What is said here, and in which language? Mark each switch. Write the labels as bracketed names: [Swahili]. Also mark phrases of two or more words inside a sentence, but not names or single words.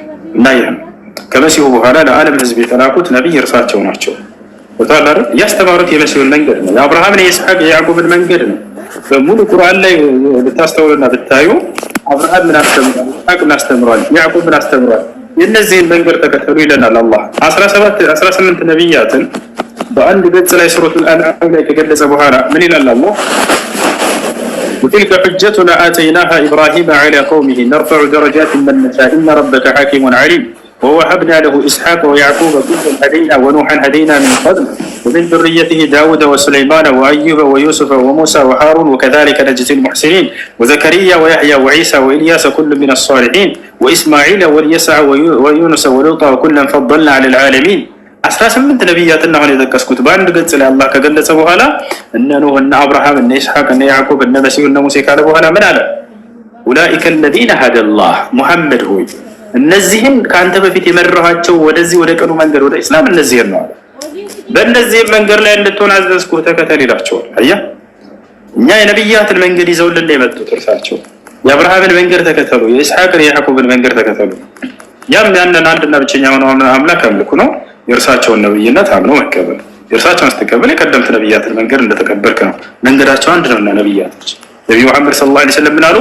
[Amharic] እና ይህም ከመሲሁ በኋላ ለዓለም ህዝብ የተላኩት ነብይ እርሳቸው ናቸው። ወታደር ያስተማሩት የመሲሁን መንገድ ነው፣ የአብርሃምን የይስሐቅ የያዕቆብን መንገድ ነው። በሙሉ ቁርአን ላይ ብታስተውሉና ብታዩ አብርሃም ምን አስተምሯል፣ ይስሐቅ ምን አስተምሯል፣ ያዕቆብ ምን አስተምሯል፣ የእነዚህን መንገድ ተከተሉ ይለናል አላህ። 18 ነብያትን በአንድ ገጽ ላይ ሱረቱል አንዓም ላይ ከገለጸ በኋላ ምን ይላል አላህ? [Arabic] وتلك حجتنا آتيناها إبراهيم على قومه نرفع درجات من نشاء إن ربك حكيم عليم ووهبنا له إسحاق ويعقوب كلا هدينا ونوحا هدينا من قبل ومن ذريته داود وسليمان وأيوب ويوسف وموسى وهارون وكذلك نجزي المحسنين وزكريا ويحيى وعيسى وإلياس كل من الصالحين وإسماعيل واليسع ويونس ولوطا وكلا فضلنا على العالمين [Amharic] 18 ነብያትና ሆነ የጠቀስኩት በአንድ ገጽ ላይ አላህ ከገለጸ በኋላ እነ ኖህ እነ አብርሃም እነ ይስሐቅ እነ ያዕቆብ እነ መሲሁ እነ ሙሴ ካለ በኋላ ምን አለ? [Arabic] أولئك الذين هدى الله [Amharic] ሙሐመድ ሆይ እነዚህን ከአንተ በፊት የመራሃቸው ወደዚህ ወደ ቀኑ መንገድ ወደ እስላም እነዚህ ነው አለ። በእነዚህ መንገድ ላይ እንድትሆን አዘዝኩህ ተከተል ይላቸዋል። አያ እኛ የነብያትን መንገድ ይዘውልን የመጡት እርሳቸው የአብርሃምን መንገድ ተከተሉ፣ የይስሐቅን የያዕቆብን መንገድ ተከተሉ። ያም ያንን አንድና ብቸኛ የሆነውን አምላክ አምልኩ ነው። የእርሳቸውን ነብይነት አምኖ መቀበል፣ የእርሳቸውን ስትቀበል የቀደምት ነብያትን መንገድ እንደተቀበልክ ነው። መንገዳቸው አንድ ነውና ነብያቶች ነብዩ መሐመድ [Arabic] صلى الله عليه وسلم [Amharic] ምናሉ?